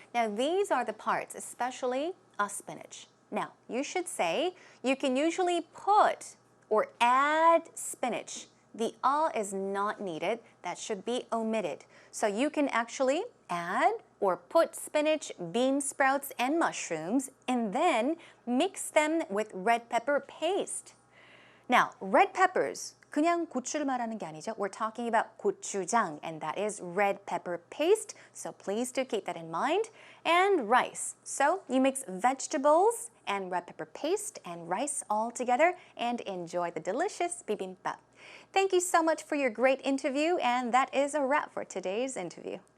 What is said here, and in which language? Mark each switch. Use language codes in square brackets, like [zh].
[en] Now, these are the parts, especially a spinach. Now, you should say you can usually put or add spinach. The is not needed. That should be omitted. So you can actually add or put spinach, bean sprouts, and mushrooms, and then mix them with red pepper paste. Now, red peppers, [ko] 그냥 고추를 말하는 게 아니죠. [en] We're talking about 고추장, and that is red pepper paste. So please do keep that in mind. And rice. So you mix vegetables and red pepper paste and rice all together and enjoy the delicious bibimbap. Thank you so much for your great interview, and that is a wrap for today's interview.